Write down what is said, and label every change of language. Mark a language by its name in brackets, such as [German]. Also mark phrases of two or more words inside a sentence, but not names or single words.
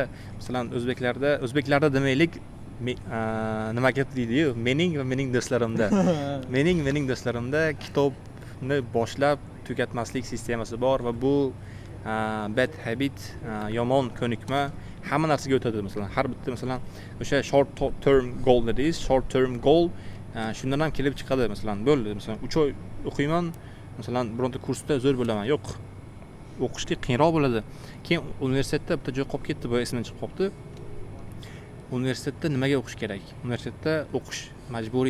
[Uzbek] Masalan o'zbeklarda demaylik, nima gap deydi-yu, mening va mening do'stlarimda. mening do'stlarimda kitobni boshlab tugatmaslik sistemasi bor va bu [English] bad habit, [Uzbek] yomon ko'nikma hamma narsaga o'tadi. Masalan, har bitta masalan o'sha [English] short term goal [Uzbek] dediz, [English] short term goal [Uzbek] shundan ham kelib chiqadi. Masalan, bo'ldi, masalan 3 oy o'qiyman, masalan bironta kursda zo'r bo'laman. Yo'q. O'qishga qiyinroq bo'ladi. Keyin universitetda bitta joy qolib ketdi, bu esimdan chiqib qoldi. Universitetda nimaga o'qish kerak? Universitetda o'qish majburiy.